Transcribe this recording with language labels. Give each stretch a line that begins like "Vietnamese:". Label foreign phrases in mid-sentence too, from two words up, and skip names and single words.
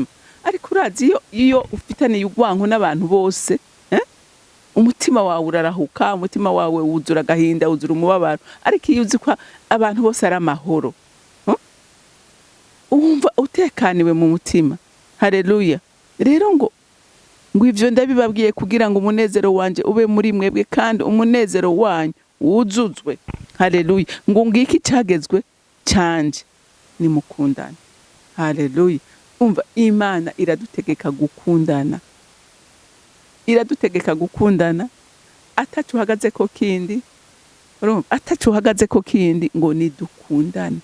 Rundi: Ariko urazi iyo ufitaniye urwanko n'abantu bose, umutima wawe urarahuka, umutima wawe wuzura agahinda, wuzura umubabaro. Ariko iyo uzi ko abantu bose ari amahoro, wumva utekaniwe mu mutima. Haleluya. Rero ngo ivyo ndabibabwiye kugira ngo umunezero wanje ube muri mwebwe kandi umunezero wanyu wuzuzwe. Haleluya. Ngo ngiki cyagezwe cyanje, ni mukundana. Haleluya. Umva, Imana iradutegeka gukundana. Iradutegeka gukundana, atacuhagaze ko kindi. Atacuhagaze ko kindi, ngo nidukundane.